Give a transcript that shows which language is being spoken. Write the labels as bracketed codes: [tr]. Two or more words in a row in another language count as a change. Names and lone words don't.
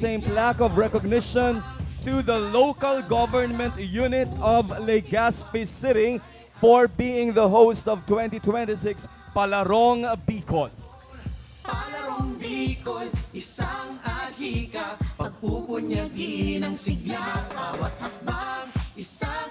[en] same plaque of recognition to the local government unit of Legazpi City for being the host of 2026 Palarong Bicol. [tl] Palarong Bicol, isang agika, pagpupunyagi ng sigla, bawat hakbang, isang